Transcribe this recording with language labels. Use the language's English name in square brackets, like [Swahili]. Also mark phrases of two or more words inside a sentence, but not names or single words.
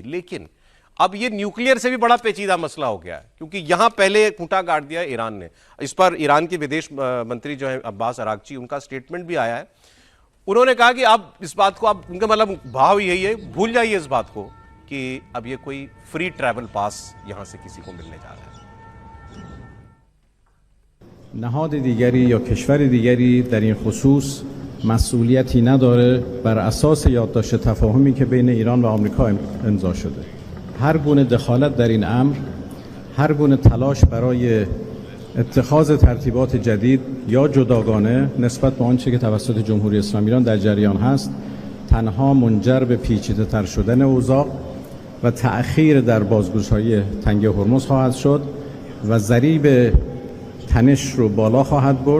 [Hindi] लेकिन अब ये न्यूक्लियर से भी बड़ा पेचीदा मसला हो गया है, क्योंकि यहां पहले खूंटा गाड़ दिया ईरान ने। इस पर ईरान के विदेश मंत्री जो है अब्बास अरागची, उनका स्टेटमेंट भी आया है। उन्होंने कहा कि आप इस बात को, आप उनका मतलब भाव यही है, भूल जाइए इस बात को कि अब ये कोई [English] free travel pass [Hindi] यहां से किसी को मिलने जा रहा है। [Persian] نهاد دیگری یا کشور دیگری در این خصوص مسئولیتی نداره بر اساس یادداشت تفاهمی که بین ایران و آمریکا امضا شده. هر گونه دخالت در این امر، هر گونه تلاش برای اتخاذ ترتیبات جدید یا جداگانه نسبت به آنچه که توسط جمهوری اسلامی ایران در جریان هست، تنها منجر به پیچیده‌تر شدن اوضاع و تأخیر در بازگشایی تنگه هرمز خواهد شد و ضریب تنش رو بالا خواهد برد.